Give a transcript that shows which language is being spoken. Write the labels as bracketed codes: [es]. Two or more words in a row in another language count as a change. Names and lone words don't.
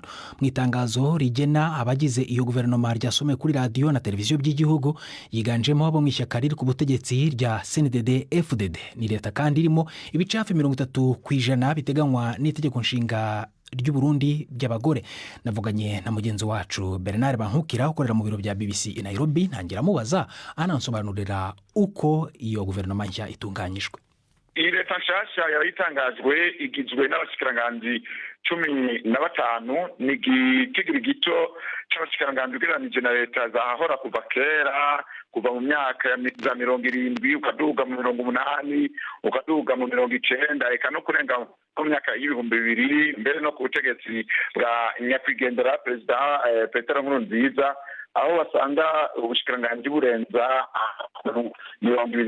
[rw] Mu itangazo rigena abagize iyo guverinoma ryasomwe kuri radio na televiziyo by'igihugu, yiganjemo abo mu ishyaka riri ku butegetsi rya CNDD-FDD. Ni leta kandi irimo ibice hafi 30% biteganywa n'itegeko nshinga ry'u Burundi by'abagore. Navuganye na mugenzi wacu Bernard Bankukira ukorera mu biro bya BBC i Nairobi, ntangira mubaza anansobanurira uko iyo guverinoma nshya itunganyijwe. [rn] Iyi leta nshasha yayitangajwe igizwe n'abashikiranganje 15, ni igitigiri gito c'abashikiranganje ugereranije na leta zahora kuva kera, kuva mu myaka ya 70 ukaduga mu 80 ukaduga mu 90 eka no kurenga mu myaka y'ibihumbi 2000, mbere no ku butegetsi bwa nyakwigendera perezida Petero Nkurunziza, aho basanga ubushikiranganje burenza 20.